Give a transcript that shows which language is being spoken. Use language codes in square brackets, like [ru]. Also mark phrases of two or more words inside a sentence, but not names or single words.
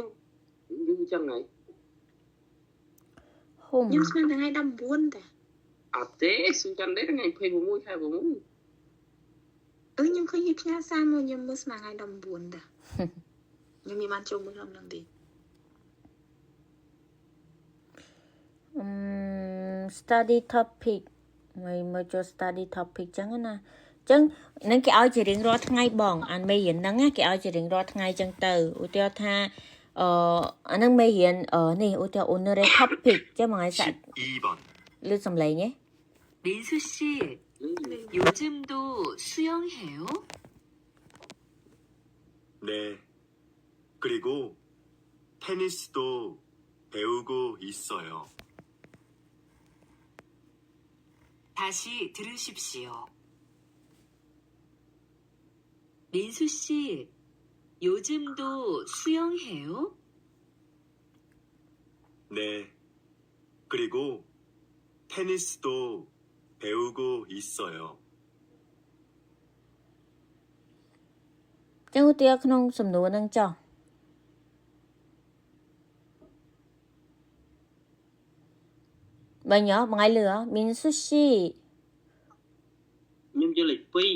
[km] យូរចឹងហើយ ហុំ ខ្ញុំស្មានថ្ងៃ19តា អត់ទេសួរចាំដែរថ្ងៃ26ខែ6 ខ្ញុំឃើញគេផ្ញើសារមកខ្ញុំមើលស្មានថ្ងៃ19តាខ្ញុំមានបានចូលមើលក្នុងហ្នឹងទេ [en] study topic [km] មកចូល [en] study topic [km] ចឹងណាចឹងនឹងគេឲ្យជារៀងរាល់ថ្ងៃបងអានមេរៀនហ្នឹងគេឲ្យជារៀងរាល់ថ្ងៃចឹងទៅឧទាហរណ៍ថាអានឹងមេរៀននេះឧទាហរណ៍ 오늘의 topic ចឹងមកឲ្យសាក់ [ko] 12번 [km] លឺសំឡេងហ៎ [ko] 민수 씨, 요즘도 수영해요? 네. 그리고 테니스도 배우고 있어요. 다시 들으십시오. 민수 씨, 요즘도 수영해요? 네. 그리고 테니스도 배우고 있어요. [km] ចឹងឧទាហរណ៍ក្នុងសំណួរហ្នឹងចុះបងញ៉ោបងឯងលឺមីនស៊ូស៊ី ខ្ញុំយកលេខ2